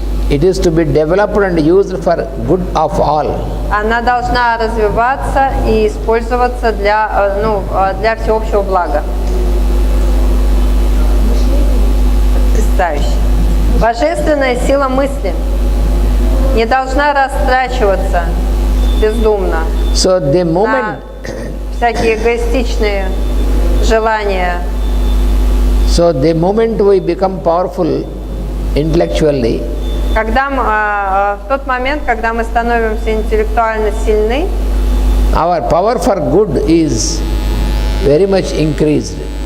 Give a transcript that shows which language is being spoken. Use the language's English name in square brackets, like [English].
[English] It is to be developed and used for good of all. [Russian] Она должна развиваться и использоваться для всеобщего блага. Потрясающе. Божественная сила мысли не должна растрачиваться бездумно на всякие эгоистичные желания. [English] So the moment we become powerful intellectually, [Russian] В тот момент, когда мы становимся интеллектуально сильны, [English] our power for good is very much increased.